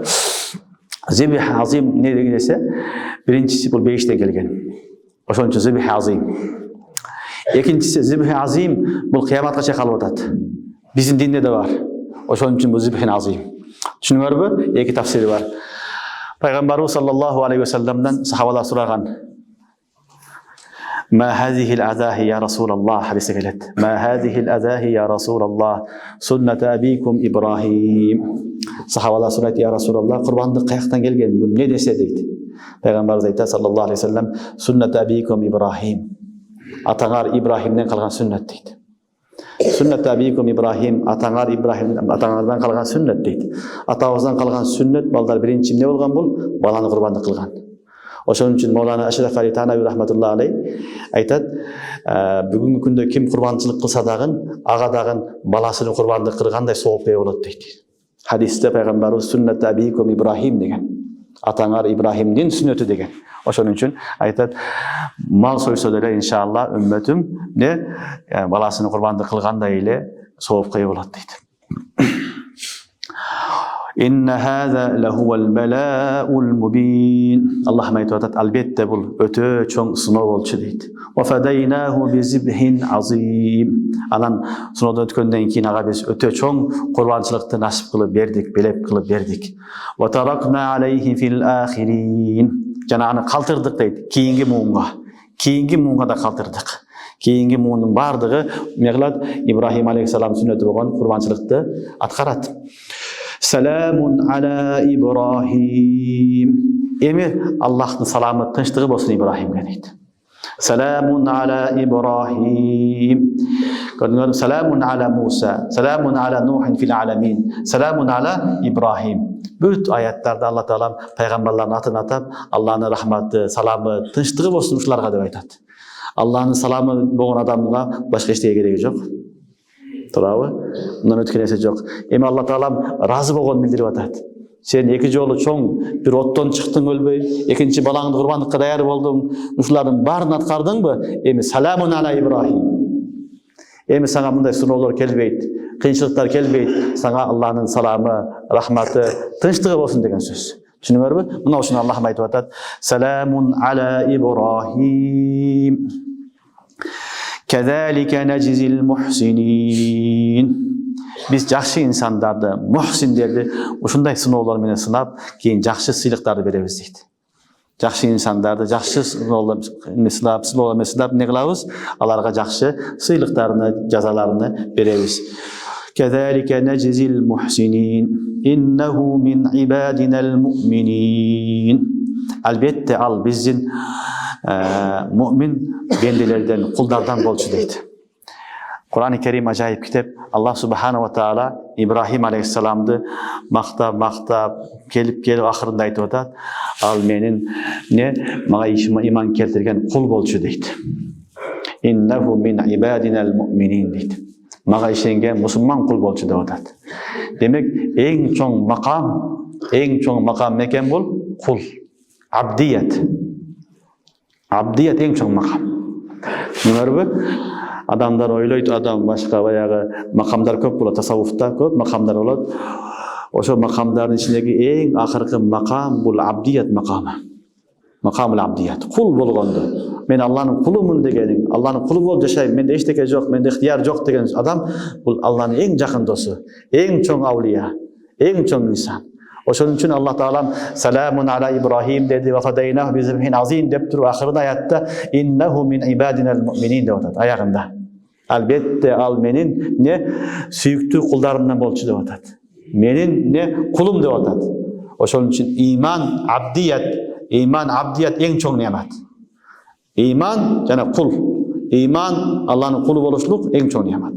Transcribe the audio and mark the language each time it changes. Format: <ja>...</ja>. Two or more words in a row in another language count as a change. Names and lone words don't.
<ar>ذبح عظيم</ar> <ky>не деген нерсе? Биринчиси бул бейиште келген. Ошон үчүн</ky> <ar>ذبح عظيم.</ar> <ky>Экинчиси</ky> <ar>ذبح عظيم</ar> <ky>бул кыяматка чейин калып атат. Биздин динде да бар. Ошон үчүн бул</ky> <ar>ذبح عظيم.</ar> <ky>Түшүнүңөрбү? Эки тафсири бар. Пайгамбарыбыз</ky> <ar>صلى الله عليه وسلم دان</ar> <ky>сахабалар сураган.</ky> <ar>ما هذه الأضاحي يا رسول الله</ar> <ky>хадисте келет.</ky> <ar>ما هذه الأضاحي يا رسول الله سنة أبيكم إبراهيم.</ar> <ky>Сахабалар сурайт,</ky> <ar>يا رسول الله,</ar> <ky>курбандык каяктан келген? Бул не десе дейт. Пайгамбарыбыз айтат</ky> <ar>صلى الله عليه وسلم, سنة أبيكم إبراهيم.</ar> <ky>Атаңар Ибрахимден калган сүннет дейт.</ky> <ar>سنة أبيكم إبراهيم,</ar> <ky>атаңардан калган сүннет дейт. Атабыздан калган сүннет балдар биринчи эмне болгон бул? Баланы курбандык кылган. Ошон үчүн Мавлана Ашраф Али Танави</ky> <ar>رحمة الله عليه</ar> <ky>айтат, бүгүнкү күндө ким курбанчылык кылса дагы, ага дагы баласын курбандык кылгандай сооп ээ болот дейт. Хадисте пайгамбарыбыз</ky> <ar>سنة أبيكم إبراهيم</ar> <ky>деген. Атаңар Ибрахимдин сүннөтү деген. Ошон үчүн айтат, мал сойсо деле иншалла үммөтүм не баласын курбандык кылгандай эле соопка ээ болот дейт.</ky> <ar>إن هذا لهو البلاء المبين.</ar> <ky>Аллах айтып атат, албетте бул өтө чоң сыноо болчу дейт.</ky> <ar>وفديناه بذبح عظيم.</ar> <ky>Анан сыноодон өткөндөн кийин ага биз өтө чоң курбанчылыкты насип кылып бердик, белеп кылып бердик.</ky> <ar>وتركنا عليه في الآخرين.</ar> <ky>Жана аны калтырдык дейт, кийинки муунга да калтырдык. Кийинки муунун бардыгы меглат Ибрахим алейхиссалам сүннөтү болгон курбанчылыкты аткарат.</ky> <ar>سلام على إبراهيم.</ar> <ky>Эми Аллахтын саламы, тынчтыгы болсун Ибрахимге дейт.</ky> <ar>سلام على إبراهيم.</ar> <ky>Көрдүңөрбү?</ky> <ar>سلام على موسى سلام على نوح في العالمين سلام على إبراهيم.</ar> <ky>Бүт аяттарда Алла Таалам пайгамбарлардын атын атап, Алланын рахматы, саламы, тынчтыгы болсун ушуларга деп айтат. Алланын саламы болгон адамга башка эчтеке кереги жок. Туурабы? Мындан өткөн нерсе жок. Эми Алла Таалам разы болгонун билдирип атат. Сен эки жолу чоң бир оттон чыктың өлбөй, экинчи балаңды курбандыкка даяр болдуң, ушулардын баарын аткардыңбы? Эми</ky> <ar>سلام على إبراهيم.</ar> <ky>Эми сага мындай сыноолор келбейт, кыйынчылыктар келбейт, сага Алланын саламы, рахматы, тынчтыгы болсун деген сөз. Түшүнүңөрбү? Мына ушуну Аллах айтып атат.</ky> <ar>سلام على إبراهيم. كذلك نجزي المحسنين.</ar> <ky>Биз жакшы инсандарды, мухсиндерди ушундай сыноолор менен сынап, кийин жакшы сыйлыктарды беребиз дейт. Жакшы инсандарды жакшы сыноолор менен сынап, эмне кылабыз? Аларга жакшы сыйлыктарны, жазаларны беребиз.</ky> <ar>كذلك نجزي المحسنين. إنه من عبادنا المؤمنين.</ar> <ky>Албетте ал биздин муъмин бенделерден, кулдардан болчу дейт. Кур'ан-ы Керим ажайып китеп. Аллах</ky> <ar>سبحانه وتعالى</ar> <ky>Ибрахим алейхиссаламды мактап келип акырында айтып атат. Ал менин мага иман келтирген кул болчу дейт.</ky> <ar>إنه من عبادنا المؤمنين дейт.</ar> <ky>Мага ишенген мусулман кул болчу деп атат. Демек эң чоң макам мекен бул кул. Абдият. Абдият эң чоң макам. Түшүнүңөрбү? Адамдар ойлойт, адам башка баягы макамдар көп болот, тасаввуфта көп макамдар болот. Ошо макамдардын ичиндеги эң акыркы макам бул абдият макамы.</ky> <ar>مقام العبدية.</ar> <ky>Кул болгондо, мен Алланын кулумун дегени, Алланын кулу болуп жашайм, менде эчтеке жок, менде ыктыяр жок деген адам бул Алланын эң жакын досу, эң чоң аулия, эң чоң инсан. Ошон үчүн Аллах Таалам</ky> <ar>سلام على إبراهيم</ar> <ky>деди</ky> <ar>وفديناه بذبح عظيم</ar> <ky>деп туруп акырында аятта</ky> <ar>إنه من عبادنا المؤمنين</ar> <ky>деп атат аягында. Албетте ал менин сүйүктүү кулдарымдан болчу деп атат. Менин кулум деп атат. Ошон үчүн иман абдият эң чоң неамат. Иман жана кул. Иман Алланын кулу болушулук эң чоң неамат.</ky>